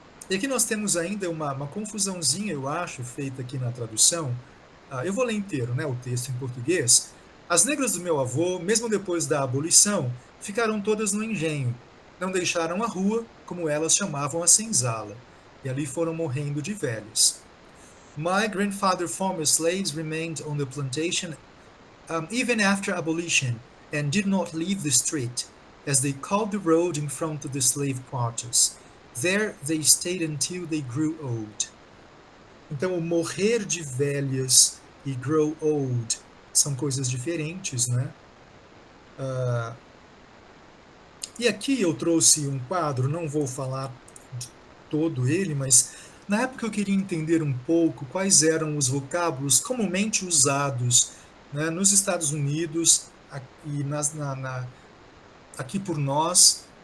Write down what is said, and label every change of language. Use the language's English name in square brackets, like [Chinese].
[Portuguese] E aqui nós temos ainda uma confusãozinha, eu acho, feita aqui na tradução. Eu vou ler inteiro, né, o texto em português. As negras do meu avô, mesmo depois da abolição, ficaram todas no engenho. Não deixaram a rua, como elas chamavam a senzala. E ali foram morrendo de velhas. [English] My grandfather former slaves remained on the plantation even after abolition and did not leave the street, as they called the road in front of the slave quarters. There they stayed until they grew old. [Portuguese] Então, o morrer de velhas e [English] grow old [Portuguese] são coisas diferentes, né? E aqui eu trouxe um quadro, não vou falar de todo ele, mas na época eu queria entender um pouco quais eram os vocábulos comumente usados, né, nos Estados Unidos e aqui por nós.